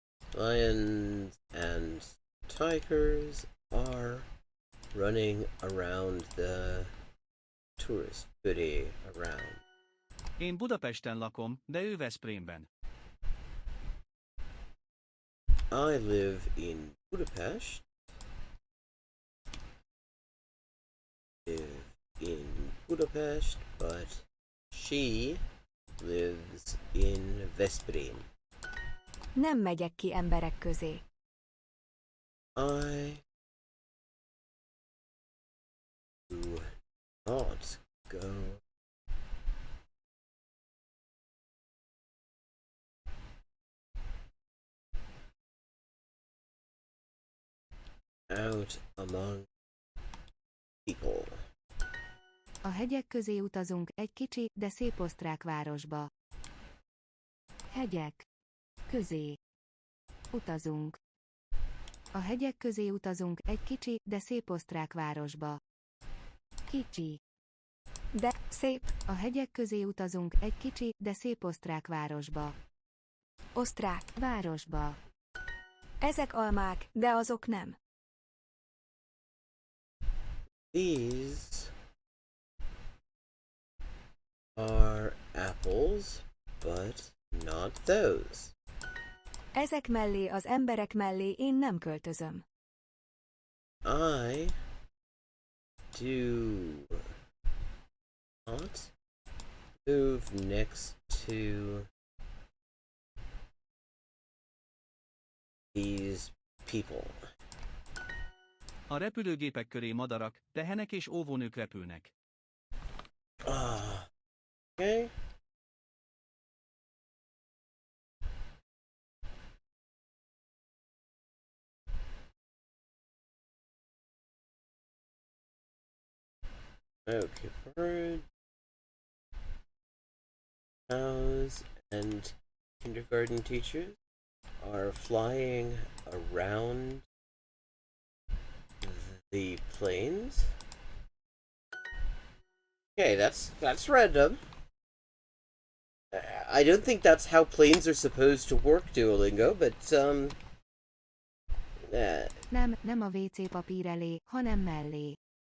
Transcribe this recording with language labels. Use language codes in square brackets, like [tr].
[en] Lions and tigers are running around the tourist city around. [hu] Én Budapesten lakom, de ő Veszprémben. [en] I live in Budapest. Live in Budapest, but she lives in Veszprém. [hu] Nem megyek ki emberek közé. [en] I do not go out among people. [hu] A hegyek közé utazunk egy kicsi, de szép osztrák városba. Hegyek közé utazunk. A hegyek közé utazunk egy kicsi, de szép osztrák városba. Kicsi. De szép. A hegyek közé utazunk egy kicsi, de szép osztrák városba. Osztrák Városba. Ezek almák, de azok nem. [en] These are apples, but not those. [hu] Ezek mellé az emberek mellé én nem költözöm. [en] I do not move next to these people. [hu] A repülőgépek köré madarak, tehenek és óvónők repülnek. [en] Okay. Okay, bird, cows, and kindergarten teachers are flying around the planes. Okay, that's random. I don't think that's how planes are supposed to work, Duolingo, but [hu] Nem a WC papír elé, hanem mellé.